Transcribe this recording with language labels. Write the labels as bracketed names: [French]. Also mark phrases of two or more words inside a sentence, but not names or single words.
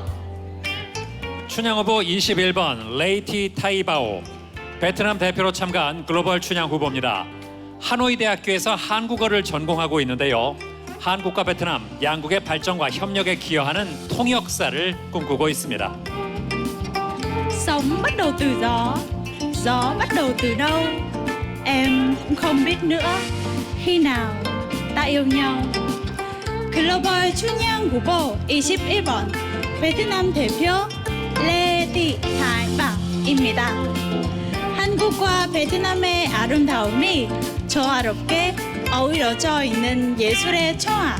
[Korean] 춘향 후보 21번 레이티 타이바오. 베트남 대표로 참가한 글로벌 춘향 후보입니다. 하노이 대학교에서 한국어를 전공하고 있는데요. 한국과 베트남 양국의 발전과 협력에 기여하는 통역사를 꿈꾸고 있습니다. [Vietnamese] Sống bắt đầu từ gió, gió bắt đầu từ đâu? Em cũng không biết nữa. Khi nào ta yêu nhau? [Korean] 글로벌 춘향 후보 21번 베트남 대표 레디 타이바입니다. 한국과 베트남의 아름다움이 조화롭게 어우러져 있는 예술의 총합.